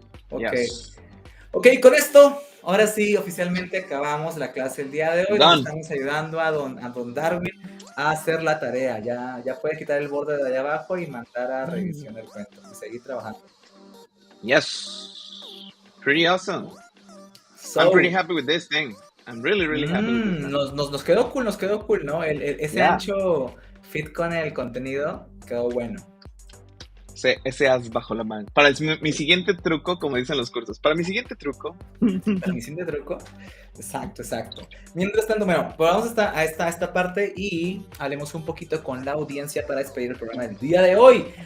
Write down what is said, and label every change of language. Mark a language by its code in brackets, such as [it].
[en] Okay. Yes. [es] Ok, con esto, ahora sí, oficialmente acabamos la clase el día de hoy. [en] Done. [es] Estamos ayudando a don Darwin a hacer la tarea. Ya puede quitar el borde de allá abajo y mandar a revisión el cuento y seguir trabajando. [en] Yes. Pretty awesome. I'm pretty happy with this thing. I'm really happy with this thing. [es] Nos quedó cool, ¿no? Ese ancho fit con el contenido quedó bueno. Ese as bajo la mano. Para mi siguiente truco, como dicen los cursos. Para mi siguiente truco. Exacto. Mientras tanto, bueno, pues vamos a esta parte y hablemos un poquito con la audiencia para despedir el programa del día de hoy.